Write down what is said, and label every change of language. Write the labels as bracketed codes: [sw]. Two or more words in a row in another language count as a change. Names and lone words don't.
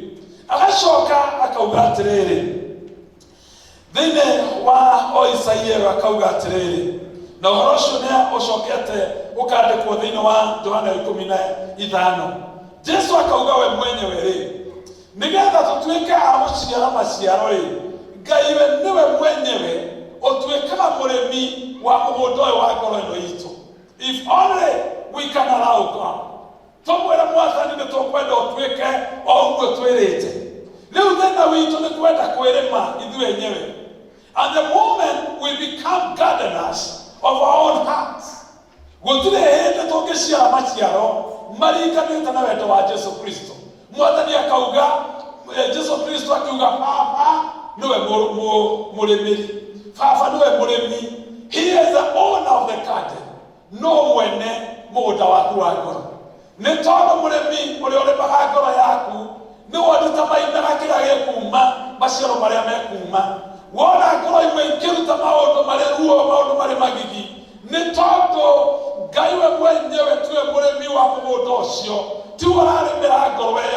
[ki] Agacoka akauga atĩrĩrĩ thĩinĩ wa Isaia akauga atĩrĩrĩ, na ũhoro ũcio nĩ ũcokete ũkandĩkwo thĩinĩ wa Johana 15. Jesu akauga we mwenyewe rĩ, nĩgetha tũtuĩke a gũciara maciaro rĩ, Ngai we nĩwe mwenyewe ũtuĩkaga mũrĩmi wa mũgũnda ũyũ wa ngoro ĩno itũ. [en] If only we can allow God. [ki] Tũmwĩre Mwathani nĩ tũkwenda ũtuĩke o ũguo twĩrĩte. Rĩu thĩna witũ nĩ kwenda kwĩrĩma ithuĩ enyewe. [en] And the moment we become gardeners of our own hearts, [ki] gũtirĩ hĩndĩ tũngĩciara maciaro maringanĩte na wendo wa Jesu Kristo. Mwathani akauga, Jesu Kristo akiuga Baba nĩwe mũrĩmĩri, Baba nĩwe mũrĩmi. [en] He is the owner of the garden. [ki] No mwene mũgũnda waku wa ngoro. Nĩ tondũ mũrĩmi ũrĩa ũrĩmaga ngoro yaku nĩ wonetamainaga kĩrĩa gĩkuma, maciaro marĩa mekuma. Wona ngoro imwe ikĩruta maũndũ marĩ ruo, maũndũ marĩ magigi, nĩ tondũ Ngai we mwenyewe tiwe mũrĩmi wa mũgũnda ũcio, tiwe ũrarĩmĩra ngoro ĩyo.